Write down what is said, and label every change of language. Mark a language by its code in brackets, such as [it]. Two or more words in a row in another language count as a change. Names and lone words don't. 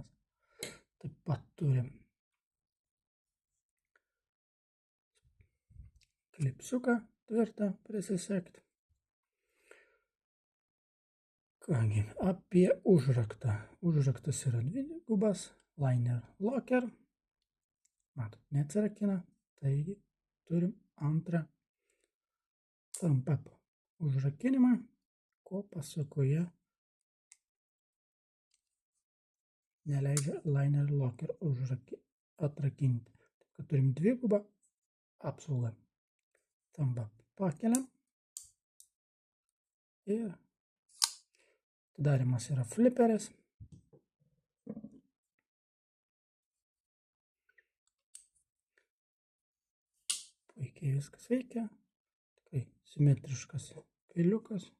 [lt] Taip pat turim klipsiuką tvirtą prisisegti. Kągi, apie užraktą. Užraktas yra dvigubas, [en] liner locker. [lt] Matot, neatsirakina, taigi turim antrą [en] thumb up [lt] užrakinimą, ko pasakoje neleidžia [en] liner locker [lt] atrakinti. Taip, kad turim dvigubą apsaugą. [en] Thumb up [lt] pakeliam ir atidarimas yra fliperis. Puikiai viskas veikia, tikrai simetriškas peiliukas.